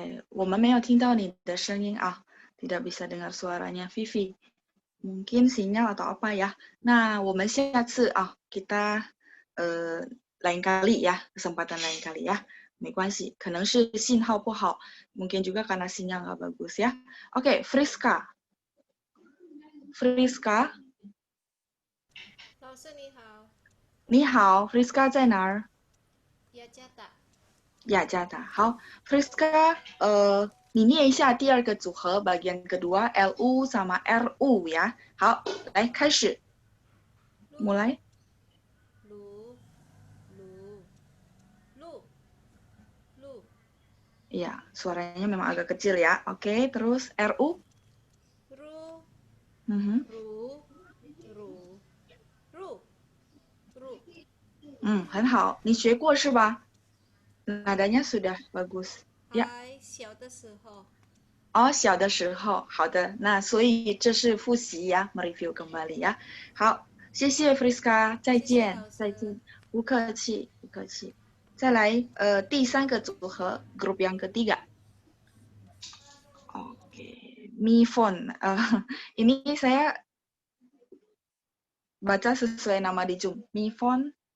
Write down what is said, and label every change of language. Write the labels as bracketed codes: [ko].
[zh] 我们没有听到你的声音啊， tidak bisa dengar suaranya Vivi. [id] Mungkin sinyal atau apa ya. Nah, 我们下次 kita lain kali ya, kesempatan lain kali ya. [zh] 没关系，可能是信号不好， mungkin juga karena sinyal nggak bagus ya. [id] Oke, Friska. Friska. [zh] 老师你好。你好 ，Friska 在哪儿？雅加达。雅加达。好 ，Friska，你念一下第二个组合 bagian kedua LU sama RU ya. 好，来开始。mulai. Lu. [id] Iya, suaranya memang agak kecil ya. Oke, terus RU. [zh] Ru. Mhm. Ru. 很好，你学过是吧？ nadanya sudah bagus. Ya. 小的时候。哦，小的时候，好的，那所以这是复习呀 ， mereview kembali ya。好，谢谢 Friska， 再见，再见，不客气，不客气。再来，第三个组合 ， group yang ketiga。 Oke, Mifon. [id] Ini saya baca sesuai nama di Zoom. Mifon.